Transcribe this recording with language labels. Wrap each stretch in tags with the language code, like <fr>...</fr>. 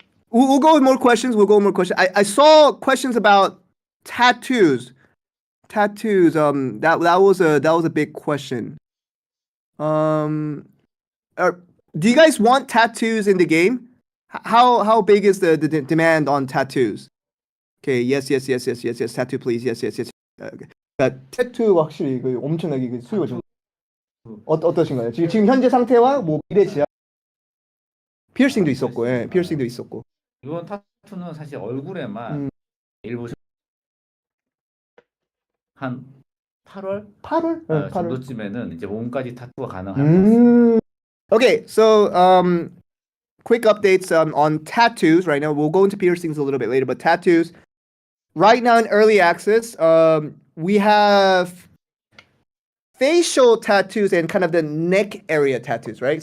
<en>We'll go with more questions. I saw questions about tattoos. That was a big question. Do you guys want tattoos in the game? How big is the demand on tattoos? Okay, yes. Tattoo, please. Yes. Okay.</en> <ko>타투 확실히 그 엄청나게 그 수요가 좀 어떠신가요? 지금 현재 상태와 뭐 미래 지향 피어싱도 있었고, 예, 피어싱도 있었고. 이번 타투는 사실 얼굴에만 일부 한 8월? 8월? 정도쯤에는 이제 몸까지 타투가 가능할 것 같습니다.</ko> <en>Okay, so quick updates on tattoos right now. We'll go into piercings a little bit later, but tattoos right now in early access, we have facial tattoos and kind of the neck area tattoos, right?</en>